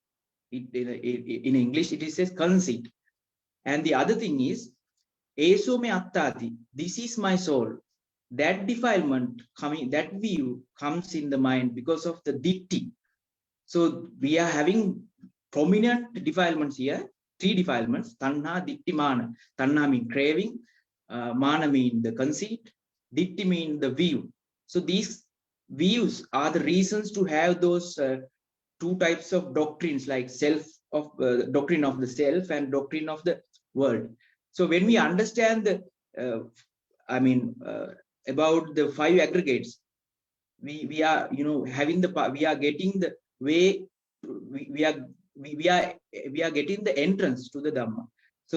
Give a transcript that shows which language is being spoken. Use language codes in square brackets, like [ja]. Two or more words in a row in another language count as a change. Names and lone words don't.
[en] In English, it says conceit. And the other thing is, [pi] eso me attati, [en] this is my soul. That defilement coming, that view comes in the mind because of the ditti. So we are having prominent defilements here, three defilements: [pi] tanha, ditti, mana. [en] Tanha means craving, mana means the conceit, ditti means the view. So these views are the reasons to have those two types of doctrines, like doctrine of the self and doctrine of the world. So when we understand the about the five aggregates, we are having we are getting the way, we are getting the entrance to the Dhamma.